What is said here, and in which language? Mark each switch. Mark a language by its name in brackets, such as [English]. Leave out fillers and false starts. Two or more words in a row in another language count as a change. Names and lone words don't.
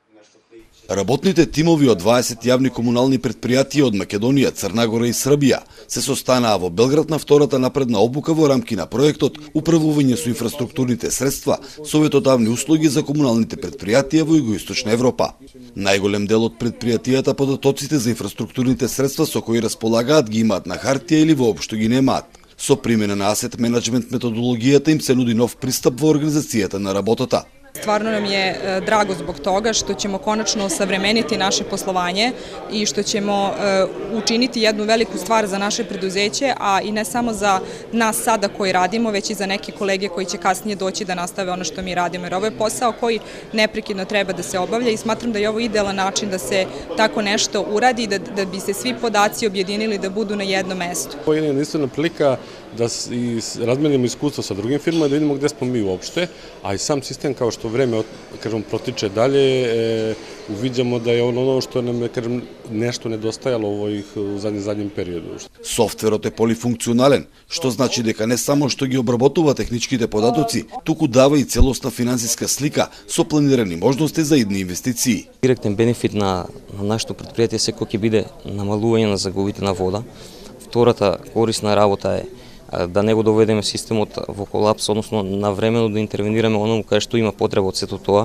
[Macedonian] Работните тимови од 20 јавни комунални предпријатија од Македонија, Црна Гора и Србија се состанаа во Белград на втората напредна обука во рамки на проектот Управување со инфраструктурните средства, советодавни услуги за комуналните предпријатија во Југоисточна Европа. Најголем дел од предпријатијата податоците за инфраструктурните средства со кои располагаат ги имаат на хартија или воопшто ги немаат. Со примена на асет менеджмент методологијата им се нуди нов пристап во организацијата на работата. [Serbian] Stvarno nam je drago zbog toga što ćemo konačno osavremeniti naše poslovanje i što ćemo učiniti jednu veliku stvar za naše preduzeće, a i ne samo za nas sada koji radimo, već i za neke kolege koji će kasnije doći da nastave ono što mi radimo. Jer ovo je posao koji neprekidno treba da se obavlja i smatram da je ovo idealan način da se tako nešto uradi, da bi se svi podaci objedinili da budu na jednom mestu. Ovo je jedinstvena prilika da razmenimo iskustvo sa drugim firmama, da vidimo gde smo mi uopšte, a i sam sistem kao što vreme protiče dalje, uviđamo da je ono što nam je nešto nedostajalo u zadnjem periodu. [Macedonian] Софтверот е полифункционален, што значи дека не само што ги обработува техничките податоци, туку дава и целосна финансиска слика со планирани можности за идни инвестиции. Директен бенефит на нашето предпријатие секој ќе биде намалување на загубите на вода. Втората корисна работа е да не го доведеме системот во колапс, односно навремено да интервенираме оному кај што има потреба од сето тоа.